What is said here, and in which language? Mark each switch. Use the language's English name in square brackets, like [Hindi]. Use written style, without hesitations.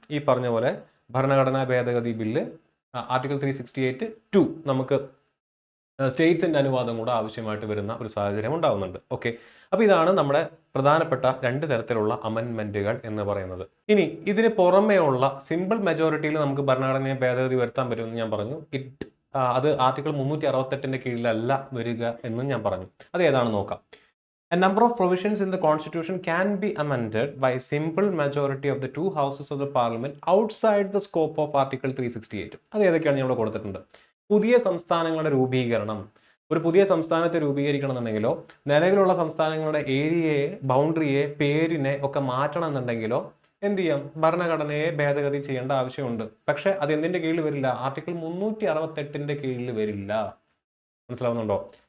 [Malayalam] ഈ പറഞ്ഞ പോലെ ഭരണഘടനാ ഭേദഗതി ബില്ല് ആർട്ടിക്കിൾ 368(2) നമുക്ക് സ്റ്റേറ്റ്സിന്റെ അനുവാദം കൂടെ ആവശ്യമായിട്ട് വരുന്ന ഒരു സാഹചര്യം ഉണ്ടാവുന്നുണ്ട്. ഓക്കെ, അപ്പോൾ ഇതാണ് നമ്മുടെ പ്രധാനപ്പെട്ട 2 തരത്തിലുള്ള അമെൻമെന്റുകൾ എന്ന് പറയുന്നത്. ഇനി ഇതിന് പുറമേ ഉള്ള സിമ്പിൾ മെജോറിറ്റിയിൽ നമുക്ക് ഭരണഘടനയെ ഭേദഗതി വരുത്താൻ പറ്റുമെന്ന് ഞാൻ പറഞ്ഞു. അത് ആർട്ടിക്കിൾ 368ന്റെ കീഴിലല്ല വരിക എന്നും ഞാൻ പറഞ്ഞു. അത് ഏതാണെന്ന് നോക്കാം. [English] A number of provisions in the Constitution can be amended by a simple majority of the 2 houses of the Parliament outside the scope of Article 368. [Malayalam] അത് ഏതൊക്കെയാണ് ഇവിടെ കൊടുത്തിട്ടുണ്ട്? പുതിയ സംസ്ഥാനങ്ങളുടെ രൂപീകരണം. ഒരു പുതിയ സംസ്ഥാനത്തെ രൂപീകരിക്കണമെന്നുണ്ടെങ്കിലോ നിലവിലുള്ള സംസ്ഥാനങ്ങളുടെ ഏരിയയെ, ബൗണ്ടറിയെ, പേരിനെ ഒക്കെ മാറ്റണം എന്നുണ്ടെങ്കിലോ എന്ത് ചെയ്യാം? ഭരണഘടനയെ ഭേദഗതി ചെയ്യേണ്ട ആവശ്യമുണ്ട്. പക്ഷെ അത് എന്തിന്റെ കീഴിൽ വരില്ല? ആർട്ടിക്കിൾ 368ന്റെ കീഴിൽ വരില്ല. മനസ്സിലാവുന്നുണ്ടോ?